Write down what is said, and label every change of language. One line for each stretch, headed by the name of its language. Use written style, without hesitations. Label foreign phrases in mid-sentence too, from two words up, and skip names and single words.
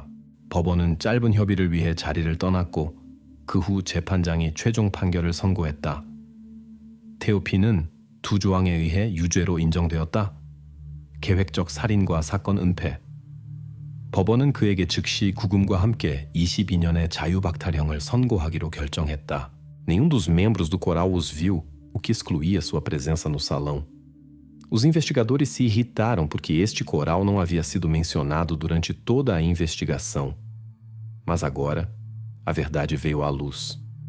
Korean: 법원은 짧은 협의를 위해 자리를 떠났고, 그 후 재판장이 최종 판결을 선고했다. 테오 P는 두 조항에 의해 유죄로 인정되었다. 계획적 살인과 사건 은폐. 법원은 그에게 즉시 구금과 함께 22년의 자유박탈형을 선고하기로 결정했다.
Portuguese: Nenhum dos membros do coral os viu, o que excluía sua presença no salão. Os investigadores se irritaram porque este coral não havia sido mencionado durante toda a investigação. Mas agora, a verdade veio à luz.